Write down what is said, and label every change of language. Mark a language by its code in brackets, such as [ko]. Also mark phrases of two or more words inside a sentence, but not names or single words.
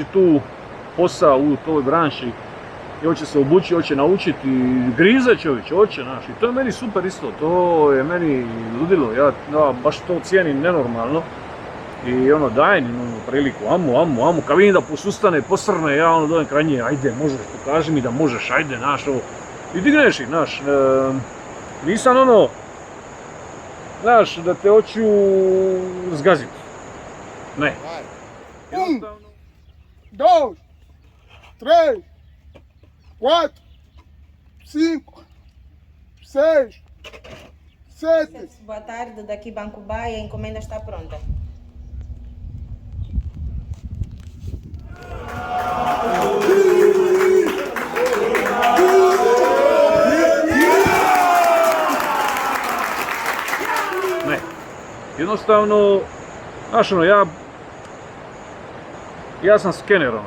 [hr] tu posao u toj branši i hoće se obući, hoće naučiti, grize čovječe, hoće, znaš, i to je meni super isto, to je meni ludilo, ja baš to cijenim nenormalno i ono, dajem im ono priliku, amu, kad vidim da posustane, posrne, ja ono dođem kraj nje, ajde, možeš, pokaži mi da možeš, ajde, znaš, ovo, i digneš ih, znaš, nisam ono, znaš, da te hoću zgaziti. Ne. Jednostavno. 2, 3, 4, 5, 6, 7. [pt] Boa tarde, daqui Banco Baia, a encomenda está pronta. [hr] Ne. Jednostavno, znaš ono, ja sam skener, ono.